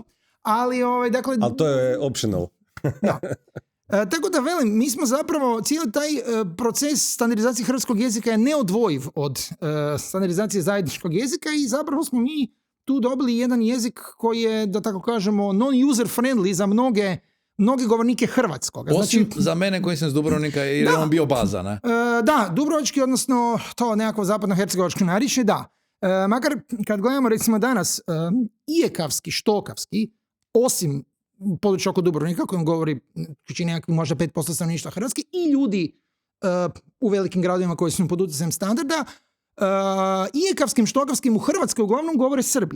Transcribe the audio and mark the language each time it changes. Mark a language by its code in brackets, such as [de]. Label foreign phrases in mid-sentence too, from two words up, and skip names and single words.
[hr] Ali to je optional. Da. Tako da velim, mi smo zapravo, cijeli taj proces standardizacije hrvatskog jezika je neodvojiv od standardizacije zajedničkog jezika i zapravo smo mi tu dobili jedan jezik koji je, da tako kažemo, [en] non-user friendly [hr] za mnoge govornike hrvatskog. Osim za mene koji sam iz Dubrovnika jer je on bio baza, ne? Da, dubrovački, odnosno to nekako zapadno-hercegovački narječje, da. Makar kad gledamo recimo danas ijekavski, štokavski, osim područja oko Dubrovnika kojim govori čini nekakvi možda 5% stanovništva hrvatski i ljudi u velikim gradovima koji su pod utjecajem standarda, ijekavskim, štokavskim u Hrvatskoj uglavnom govore Srbi.